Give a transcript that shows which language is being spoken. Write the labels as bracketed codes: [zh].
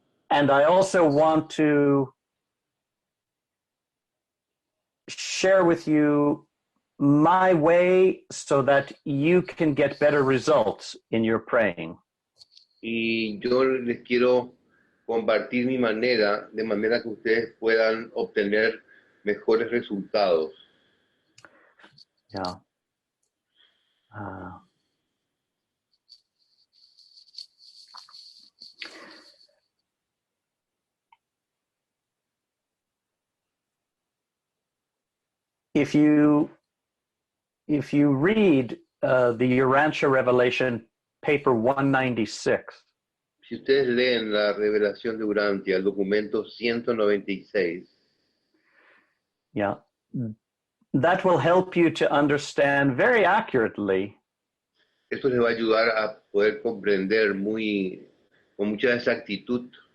[en] And I also want to share with you my way so that you can get better results in your praying. [es] Y yo les quiero compartir mi manera, de manera que ustedes puedan obtener mejores resultados. Yeah. [en] If you read the Urantia Revelation, paper 196, [es] Si ustedes leen la revelación de Urantia, el documento 196, [en] yeah, that will help you to understand very accurately [es] esto les va a ayudar a poder comprender con mucha exactitud,